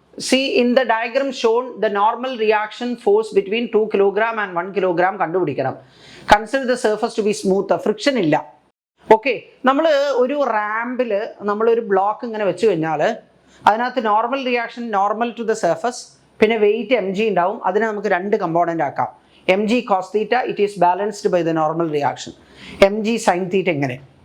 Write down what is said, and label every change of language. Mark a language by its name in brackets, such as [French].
[English] See, in the diagram shown, the normal reaction force between 2 kilogram and 1 kilogram [Malayalam] കണ്ടുപിടിക്കണം. [English] Consider the surface to be smooth. [Malayalam] Friction ഇല്ല. Okay, നമ്മൾ ഒരു റാമ്പിൽ നമ്മളൊരു block ഇങ്ങനെ വെച്ച് കഴിഞ്ഞാൽ അതിനകത്ത് normal reaction [English] normal to the surface, [Malayalam] പിന്നെ വെയിറ്റ് mg ഉണ്ടാവും. അതിനെ നമുക്ക് 2 കമ്പോണൻ്റ് ആക്കാം. [English] mg cos theta, it is balanced by the normal reaction. mg sin theta [Malayalam] ഇങ്ങനെ.